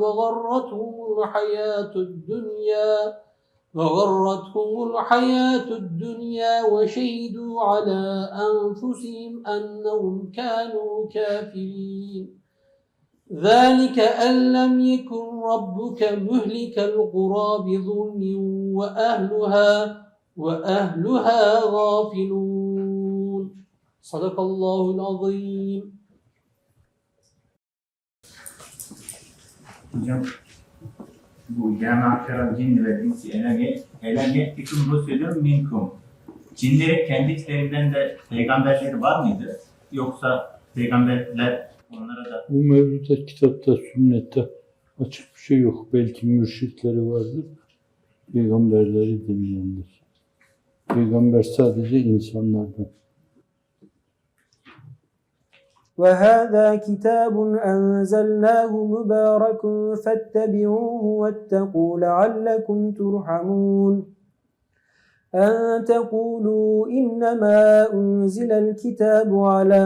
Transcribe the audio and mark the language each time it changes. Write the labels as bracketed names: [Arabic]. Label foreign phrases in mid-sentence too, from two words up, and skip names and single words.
[Arabic] وغرتهم الحياة الدنيا وشهدوا على أنفسهم أنهم كانوا كافرين ذلك أن لم يكن ربك مهلك القرى بظلم وأهلها غافلون صدق الله العظيم. [Turkish] Hocam bu [Arabic] يا جن وإنس ألم يأتكم رسل منكم. [Turkish] Cinlerin kendi içlerinden de peygamberleri var mıydı? Yoksa peygamberler onlara da... Bu mevzuda kitapta, sünnette açık bir şey yok. Belki mürşitleri vardır. Peygamberleri dinleyenler. Peygamber sadece insanlardan. [Arabic] وهذا كتاب أنزلناه مبارك فاتبعوه واتقوا لعلكم ترحمون أن تقولوا إنما أنزل الكتاب على